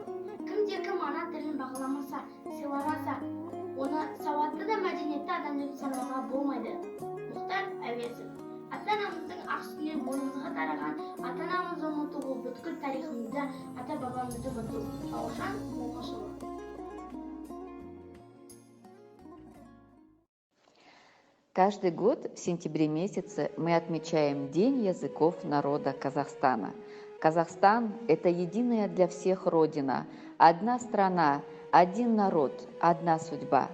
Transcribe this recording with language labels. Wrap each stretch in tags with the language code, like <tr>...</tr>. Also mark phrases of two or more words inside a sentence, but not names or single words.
<kk>Кім-де-кім ана тілін бағаламаса, сыйламаса, оны сауатты да мәдениетті адам деп санауға болмайды. Мұхтар Әуезов. Ата-анамыздың ақ сүтінен бойымызға тараған, ата-анамызды ұмыту ол бүткіл тарихымызда ата-бабамызды ұмыту. Бауыржан Момышұлы.</kk> <ru>Каждый год в сентябре месяце мы отмечаем День языков народа Казахстана. Казахстан – это единая для всех родина, одна страна, один народ, одна судьба.</ru>